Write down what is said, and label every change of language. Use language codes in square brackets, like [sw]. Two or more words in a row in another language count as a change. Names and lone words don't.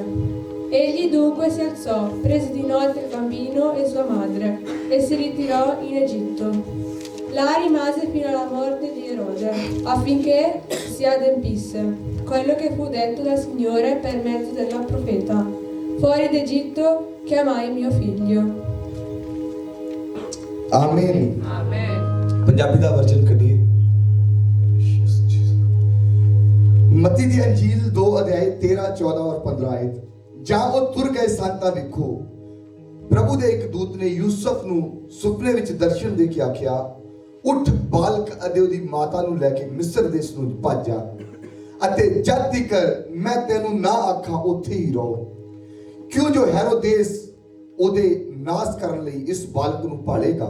[it] Egli dunque si alzò, prese di notte il bambino e sua madre e si ritirò in Egitto. Là rimase fino alla morte di Erode, affinché si adempisse quello che fu detto dal Signore per mezzo della profeta: fuori d'Egitto chiamai mio figlio. Amen. Amen. [pa] ਪੰਜਾਬੀ ਦਾ ਵਰਜਨ ਕਰੀਏ। ਮੱਤੀ ਦੀ ਅੰਜੀਲ 2 ਅਧਿਆਇ 13, 14 ਔਰ 15 ਆਇਤ। ਜਾਂ ਉਹ ਤੁਰ ਗਏ ਸਨ ਤਾਂ ਵੇਖੋ ਪ੍ਰਭੂ ਦੇ ਇੱਕ ਦੂਤ ਨੇ ਯੂਸਫ ਨੂੰ ਸੁਪਨੇ ਵਿੱਚ ਦਰਸ਼ਨ ਦੇ ਕੇ ਆਖਿਆ, ਉੱਠ ਬਾਲਕ ਅਤੇ ਉਹਦੀ ਮਾਤਾ ਨੂੰ ਲੈ ਕੇ ਮਿਸਰ ਦੇਸ਼ ਨੂੰ ਭੱਜ ਜਾ ਅਤੇ ਜਦ ਤੱਕ ਮੈਂ ਤੈਨੂੰ ਨਾ ਆਖਾਂ ਉੱਥੇ ਹੀ ਰਹੋ, ਕਿਉਂ ਜੋ ਹੈਰੋਦੇਸ ਉਹਦੇ ਨਾਸ ਕਰਨ ਲਈ ਇਸ ਬਾਲਕ ਨੂੰ ਪਾਲੇਗਾ।